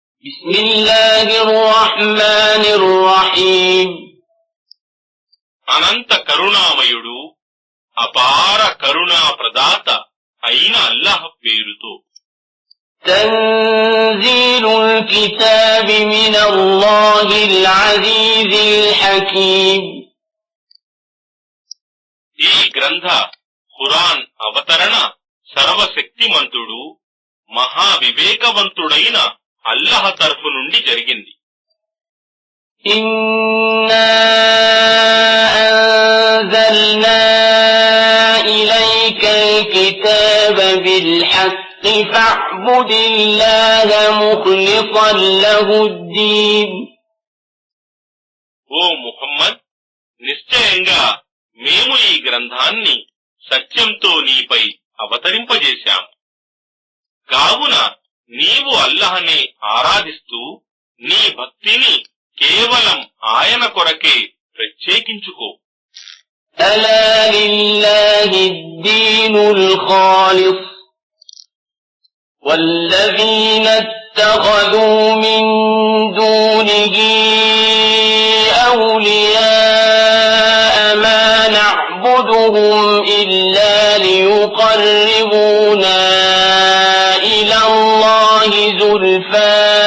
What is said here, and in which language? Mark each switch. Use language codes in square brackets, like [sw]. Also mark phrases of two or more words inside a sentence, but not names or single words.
[ar] بسم الله الرحمن الرحيم [te] అనంత కరుణామయుడు అపార కరుణా ప్రదాత అయిన అల్లాహ్ పేరుతో. [ar] تنزيل الكتاب من الله العزيز الحكيم [te] ఈ గ్రంథ ఖురాన్ అవతరణ సర్వశక్తిమంతుడు మహావివేకవంతుడైన అల్లాహ్ తరఫు నుండి జరిగింది. [ar] إنا أنزلنا إليك الكتاب بالحق فاعبد الله مخلصا له الدين [te] ఓ ముహమ్మద్, నిశ్చయంగా మేము ఈ గ్రంథాన్ని సత్యంతో నీపై అవతరింపజేశాము. కావున నీవు అల్లాహ్నే ఆరాధిస్తూ నీ భక్తిని కేవలం ఆయన కొరకే ప్రత్యేకించుకో. [ar] ألا لله الدين الخالص والذين اتخذوا من دونه أولياء ما نعبدهم إلا ليقربونا إلى الله زلفى